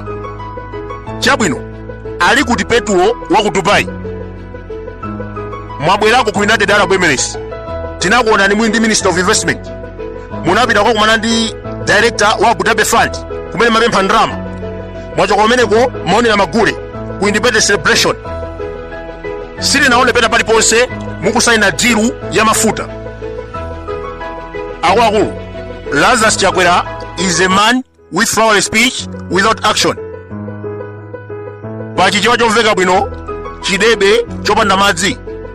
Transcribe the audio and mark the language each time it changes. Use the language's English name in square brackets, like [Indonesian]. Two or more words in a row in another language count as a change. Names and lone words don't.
[Nyanja] Chabwino ali kuti Petuo wa ku Dubai mwabwerako ku United Arab Emirates, tinakuona ni mwindi [English] Minister of Investment, [Nyanja] munapita kwa kumana ndi Director wa Abu Dhabi Fund kumene mapempha ndrama, mwachoka kumeneko maonera magule ku [English] Independence Celebration. [Nyanja] Silinaone pena paliponse mukusaina deal ya mafuta. [English] Akuluakulu, Lazarus Chakwera is a man with flowery speech without action. [Nyanja] Pachichewa chomveka bwino chidebe chopanda madzi.